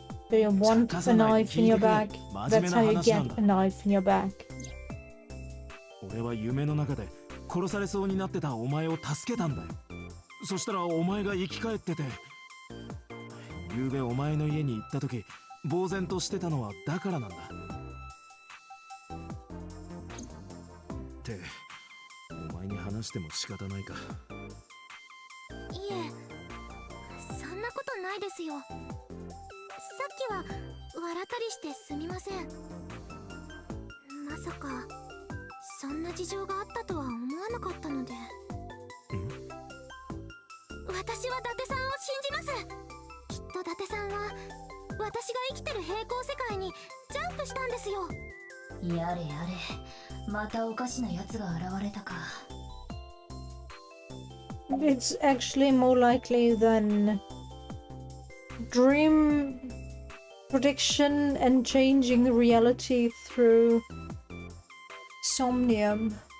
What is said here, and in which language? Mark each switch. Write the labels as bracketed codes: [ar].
[en] Do you want a knife in your bag? That's how you get a knife in your bag. [ja] 俺は夢の中で殺されそうになってたお前を助けたんだよ。そしたらお前が生き返ってて、ゆうべお前の家に行った時呆然としてたのはだからなんだ。ってお前に話しても仕方ないか。いえ、そんなことないですよ。さっきは笑ったりしてすみません。まさかそんな事情があったとは思わなかったので。私は伊達さんを信じます。きっと伊達さんは私が生きてる平行世界にジャンプしたんですよ。やれやれ、またおかしな奴が現れたか。 [en] It's actually more likely than dream prediction and changing the reality through Somnium.